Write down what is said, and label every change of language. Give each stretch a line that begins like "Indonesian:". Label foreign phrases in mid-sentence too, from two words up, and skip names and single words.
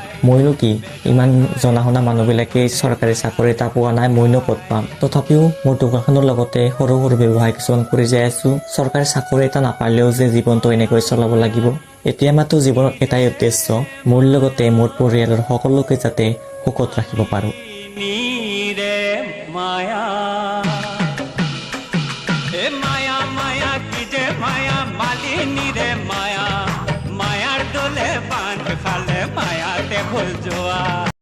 Assamese: মইনো কি, ইমান জনা শুনা মানুহবিলাকে চৰকাৰী চাকৰি এটা পোৱা নাই, মইনো ক'ত পাম। তথাপিও মোৰ দোকানখনৰ লগতে সৰু সৰু ব্যৱসায় কিছুমান কৰি যাই আছোঁ। চৰকাৰী চাকৰি এটা নাপালেও যে জীৱনটো এনেকৈ চলাব লাগিব। এতিয়া মাত্ৰ জীৱনত এটাই উদ্দেশ্য, মোৰ লগতে মোৰ পৰিয়ালৰ সকলোকে যাতে সুখত ৰাখিব পাৰোঁ।
Bangla: মায়া এ মায়া মায়া কি যে মায়া মালিনী রে মায়া মায়ার দোলে বাঁধ খালে মায়াতে ভুল যোৱা